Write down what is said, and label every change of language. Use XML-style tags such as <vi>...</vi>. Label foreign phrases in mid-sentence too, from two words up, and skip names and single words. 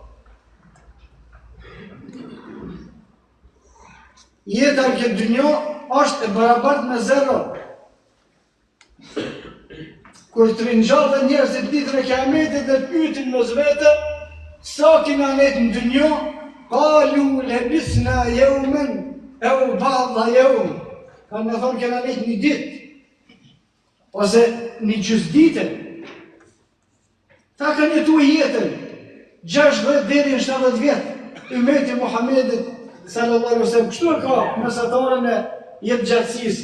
<sq>Jeta në këtë dynjë është e barabartë në zero. Kur të rinjallën njerëzit ditën e kiametit dhe pyetin me zvete, sa kina net në dynjë,</sq> <ar>قالوا لبثنا يوما أو بعض يوم.</ar> <sq>Kanë me thonë kena net një ditë, ose një gjysdite. Ta kanë jetu jetën 60 deri në 70 vjet. Ummeti Muhamedit</sq> <ar>صلى الله عليه وسلم</ar> <sq>kështu e ka mesatarën e jetë gjatësisë.</sq>